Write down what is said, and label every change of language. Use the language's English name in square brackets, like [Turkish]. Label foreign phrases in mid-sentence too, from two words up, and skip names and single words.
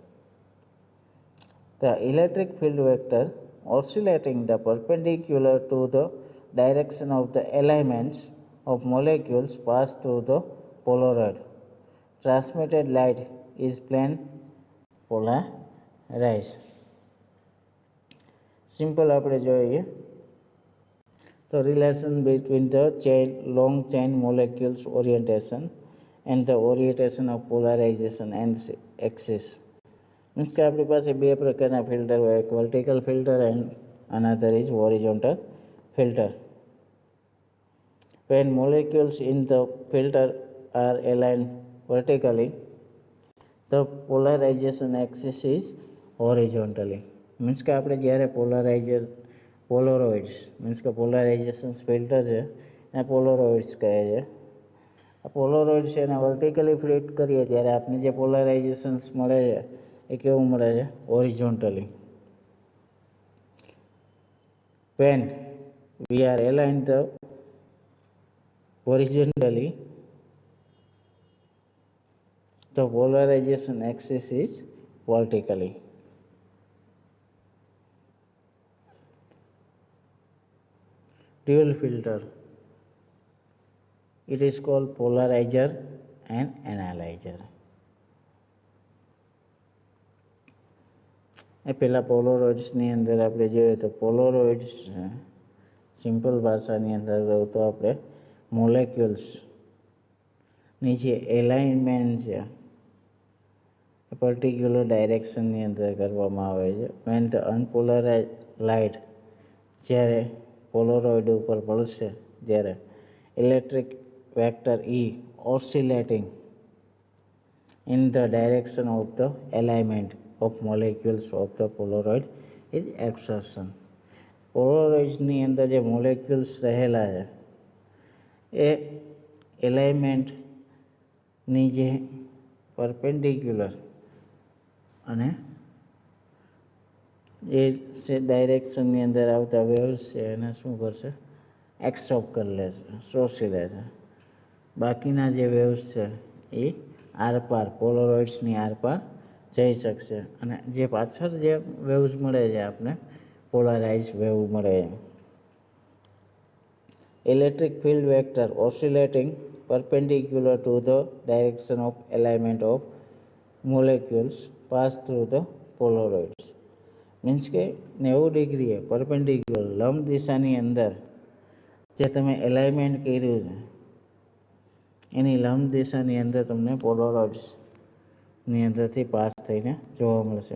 [English] The electric field vector oscillating the perpendicular to the direction of the alignments of molecules pass through the Polaroid. Transmitted light is plane polarized. Simple [Gujarati] આપણે જોઈએ તો [English] relation between the long chain molecules orientation and the orientation of polarization and axis. [Gujarati] મીન્સ કે આપણી પાસે બે પ્રકારના ફિલ્ટર હોય, એક [English] vertical filter and another is horizontal filter. When molecules in the filter are aligned vertically, the polarization axis is horizontally. [Gujarati] મીન્સ કે આપણે જ્યારે પોલરોઇડ્સ મીન્સ કે [English] polarization filter [Gujarati] છે એને પોલરોઇડ્સ કહે છે. આ પોલરોઇડ છે એને [English] vertically flip [Gujarati] કરીએ ત્યારે આપણે જે પોલરાઇઝેશન્સ મળે છે એ કેવું મળે છે? હોરિઝોન્ટલી. [English] When we are aligned the horizontally, the polarization axis is vertically. Dual filter. It is called polarizer and analyzer. [Gujarati] એ પહેલાં પોલોરોઇડ્સની અંદર આપણે જોઈએ તો પોલોરોઇડ્સ સિમ્પલ ભાષાની અંદર રહું તો આપણે મોલેક્યુલ્સની જે એલાઇનમેન્ટ છે એ પર્ટિક્યુલર ડાયરેક્શનની અંદર કરવામાં આવે છે. [English] When the unpolarize light [Gujarati] જ્યારે પોલોરોઇડ ઉપર પડશે ત્યારે [English] electric vector E oscillating in the direction of the alignment of molecules of the Polaroid is absorption. [Gujarati] પોલોરોઇડ્સની અંદર જે મોલેક્યુલ્સ રહેલા છે એ એલાઇનમેન્ટની જે પરપેન્ડિક્યુલર અને એ ડાયરેક્શનની અંદર આવતા વેવ્સ છે એને શું કરશે? એબ્સોર્બ કરી લેશે, શોષી લેશે. બાકીના જે વેવ્સ છે એ આરપાર પોલોરોઇડ્સની આરપાર જઈ શકશે અને જે પાછળ જે વેવ્સ મળે છે આપણે [English] polarize wave [Gujarati] મળે છે. [English] electric field vector oscillating perpendicular to the direction of alignment of molecules pass through the Polaroids. [Gujarati] મીન્સ કે 90 ડિગ્રીએ પરપેન્ડિક્યુલર લંબ દિશાની અંદર જે તમે એલાઇનમેન્ટ કર્યું છે એની લંબ દિશાની અંદર તમને પોલોરોઇડ્સની અંદરથી પાસ થઈને જોવા મળશે.